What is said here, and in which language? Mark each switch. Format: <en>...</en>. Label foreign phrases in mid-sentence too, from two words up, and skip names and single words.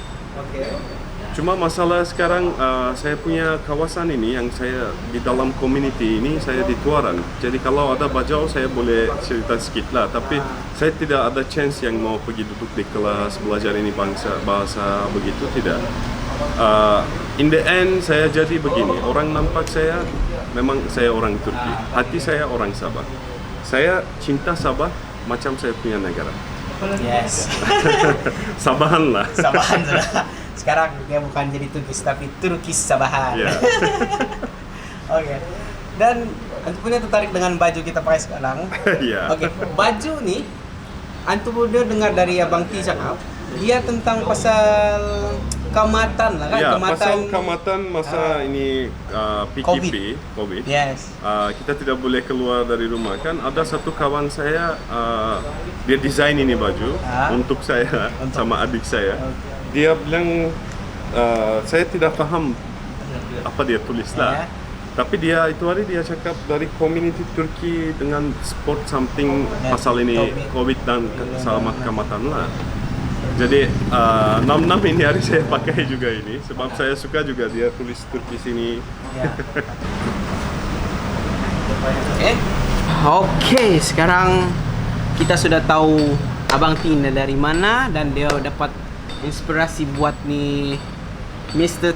<ms>Cuma masalah sekarang saya punya kawasan ini yang saya di dalam community ini saya di Tuaran. Jadi kalau ada Bajau saya boleh cerita sedikit lah. Tapi saya tidak ada chance yang mau pergi duduk di kelas belajar ini bahasa begitu, tidak.</ms> <en>In the end</en> <ms>saya jadi begini, orang nampak saya memang saya orang Turki, hati saya orang Sabah. Saya cinta Sabah macam saya punya negara. Yes. Sabahan lah. Sabahan sudah. Sekarang dia bukan jadi Turkis tapi Turkis Sabahan. Ya. Oke. Dan antum punya tertarik dengan baju kita pakai sekarang. Ya. Oke, baju nih antum udah dengar dari Abang T cakap, dia tentang pasal kamatan lah kan, Ya, kamatan. pasal kamatan masa ini PKP, COVID. Yes. Kita tidak boleh keluar dari rumah kan. Ada satu kawan saya, dia desain ini baju untuk saya sama adik saya. Dia bilang saya tidak paham apa dia tulis lah. Tapi dia itu hari dia cakap dari community Turki dengan</ms> <en>sport something</en> <ms>pasal ini COVID dan sama kamatan lah. Jadi 66 ini hari saya pakai juga ini sebab saya suka juga dia tulis Turki sini. Oke, sekarang kita sudah tahu Abang Tina dari mana dan dia dapat inspirasi buat nih Mr.</ms>